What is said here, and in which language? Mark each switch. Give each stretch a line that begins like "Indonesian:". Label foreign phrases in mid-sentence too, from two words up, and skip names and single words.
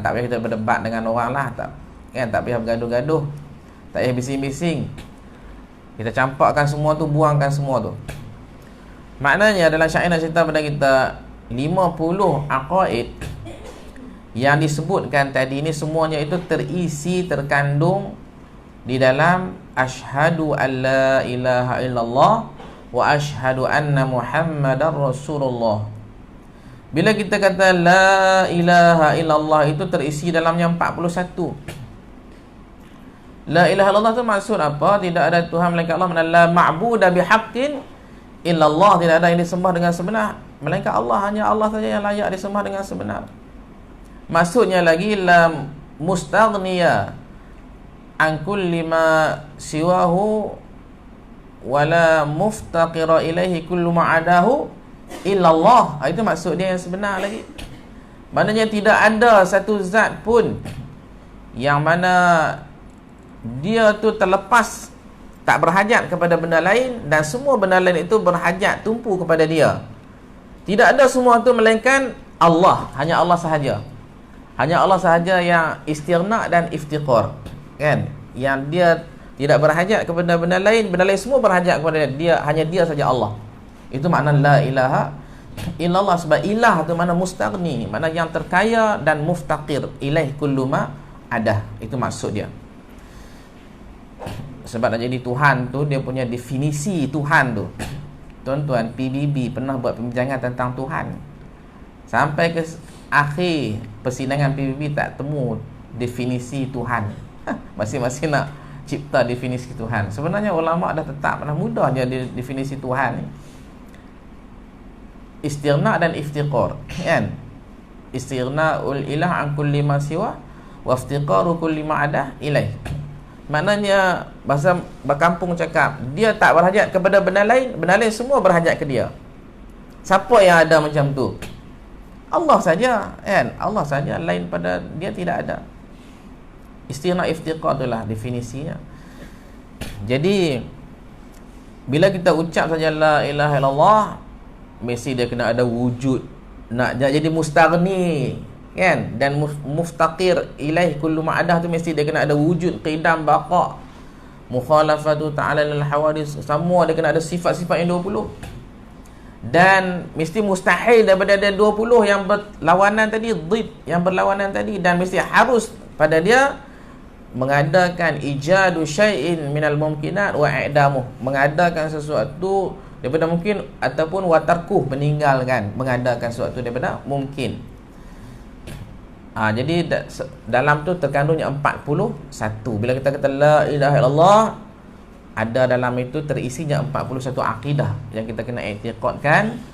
Malay: Tak payah kita berdebat dengan orang lah, tak kan, tak payah bergaduh-gaduh, tak payah bising-bising. Kita campakkan semua tu, buangkan semua tu. Maknanya dalam syair nak cerita pada kita 50 aqaid yang disebutkan tadi ni, semuanya itu terisi, terkandung di dalam
Arabic: أشهد أن لا إله إلا الله وأشهد أن محمدا رسول الله.
Malay: Bila kita kata
Arabic: لا إله إلا الله,
Malay: itu terisi dalamnya 41.
Arabic: لا إله إلا الله
Malay: tu maksud apa? Tidak ada Tuhan melainkan Allah, mana
Arabic: لا معبود بحق إلا الله,
Malay: tidak ada yang disembah dengan sebenar melainkan Allah. Hanya Allah saja yang layak disembah dengan sebenar. Maksudnya lagi,
Arabic: لا مستغنيا عن كل ما سواه ولا مفتقرا إليه كل ما عداه إلا الله.
Malay: Itu maksud dia yang sebenar lagi. Maknanya tidak ada satu zat pun yang mana dia tu terlepas, tak berhajat kepada benda lain, dan semua benda lain itu berhajat, tumpu kepada dia. Tidak ada semua tu melainkan Allah. Hanya Allah sahaja. Hanya Allah sahaja yang istighna dan iftiqar, kan? Yang dia tidak berhajat kepada benda lain semua berhajat kepada dia. Hanya dia saja Allah. Itu makna
Arabic: لا إله إلا الله.
Malay: Sebab ilah tu mana mustaghni, mana yang terkaya, dan
Arabic: مفتقر إليه كل ما عدا.
Malay: Itu maksud dia. Sebab nak jadi Tuhan tu, dia punya definisi Tuhan tu. Tuan-tuan, PBB pernah buat pembincangan tentang Tuhan. Sampai ke akhir persidangan PBB tak temu definisi Tuhan. Masing-masing nak cipta definisi Tuhan. Sebenarnya ulama' dah tetap, dah mudah je definisi Tuhan ni. Istighna dan iftiqar, kan?
Arabic: استغناء الإله عن كل ما سوى وافتقار كل ما عدا إليه.
Malay: Maknanya bahasa berkampung cakap, dia tak berhajat kepada benda lain semua berhajat ke dia. Siapa yang ada macam tu? Allah saja, kan? Allah saja, lain pada dia tidak ada. Istighna iftiqar itulah definisinya. Jadi bila kita ucap saja
Arabic: لا إله إلا الله,
Malay: mesti dia kena ada wujud. Nak jadi mustaghni, kan? Dan
Arabic: مفتقر إليه كل ما عداه
Malay: tu mesti dia kena ada wujud, qidam, baqa,
Arabic: مخالفته تعالى للحوادث,
Malay: semua dia kena ada sifat-sifat yang 20. Dan mesti mustahil daripada ada 20 yang berlawanan tadi, dhid, yang berlawanan tadi. Dan mesti harus pada dia mengadakan
Arabic: إيجاد شيء من الممكنات وإعدامه,
Malay: mengadakan sesuatu daripada mungkin, ataupun watarkuh, meninggalkan, mengadakan sesuatu daripada mungkin. Jadi dalam tu terkandungnya 41. Bila kita kata
Arabic: لا إله إلا الله,
Malay: ada dalam itu terisinya 41 akidah yang kita kena i'tiqadkan.